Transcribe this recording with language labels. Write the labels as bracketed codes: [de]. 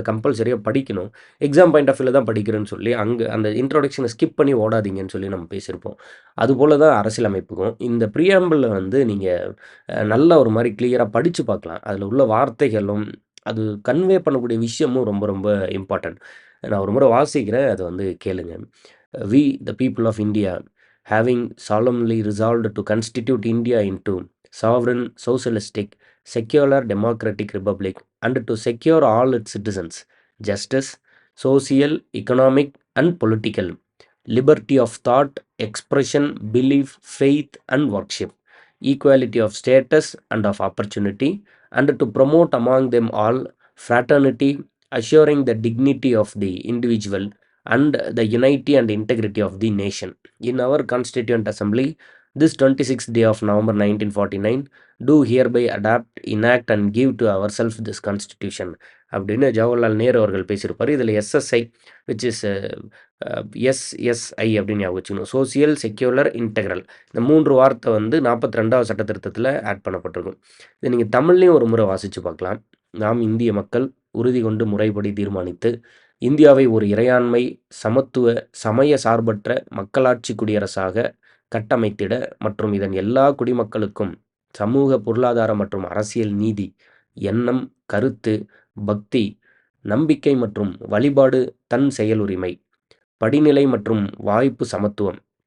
[ta] அத கம்பல்சரியா படிக்கணும். எக்ஸாம் பாயிண்ட் ஆஃப் வியூல தான் படிக்கிறேன்னு சொல்லி, அங்க அந்த இன்ட்ரோடக்ஷன ஸ்கிப் பண்ணி ஓடாதீங்கன்னு சொல்லி நம்ம பேசியிருப்போம். அதுபோல தான் அரசியலமைப்புக்கும். இந்த பிரியாம்பிள்ல வந்து நீங்க நல்லா ஒரு மாரி கிளியரா படிச்சு பார்க்கலாம். அதுல உள்ள வார்த்தைகளும், அது கன்வே பண்ணக்கூடிய விஷயமும் ரொம்ப ரொம்ப இம்பார்ட்டன்ட். நான் ஒரு முறை வாசிக்கிறேன். அத வந்து கேளுங்க. [en] "We the people of India having solemnly resolved to constitute India into sovereign, socialistic, secular, democratic republic and to secure all its citizens justice, social, economic and political liberty of thought, expression, belief, faith and worship, equality of status and of opportunity, and to promote among them all fraternity, assuring the dignity of the individual and the unity and integrity of the nation. In our Constituent Assembly, this 26th day of November 1949, do hereby adapt, enact and give to ourselves this Constitution." [ta] அப்படின்னு ஜவஹர்லால் நேரு அவர்கள் பேசியிருப்பாரு. இதில SSI [en] which is [ta] SSI அப்படின்னு ஞாபகம் வச்சுக்கணும். Social, secular, integral. இந்த 3 வார்த்தை வந்து 42வது சட்ட திருத்தத்தில ஆட் பண்ணப்பட்டிருக்கும். இத நீங்க தமிழ்லயும் ஒரு முறை வாசிச்சு பார்க்கலாம். "நாம் இந்திய மக்கள் உறுதி கொண்டு முறைப்படி தீர்மானித்து, இந்தியாவை ஒரு இறையாண்மை, சமத்துவ, சமய சார்பற்ற மக்களாட்சி குடியரசாக கட்டமைத்திட மற்றும் இதன் எல்லா குடிமக்களுக்கும் சமூக, பொருளாதார மற்றும் அரசியல் நீதி, எண்ணம், கருத்து, பக்தி, நம்பிக்கை மற்றும் வழிபாடு, தன் செயலுரிமை, படிநிலை மற்றும் வாய்ப்பு சமத்துவம்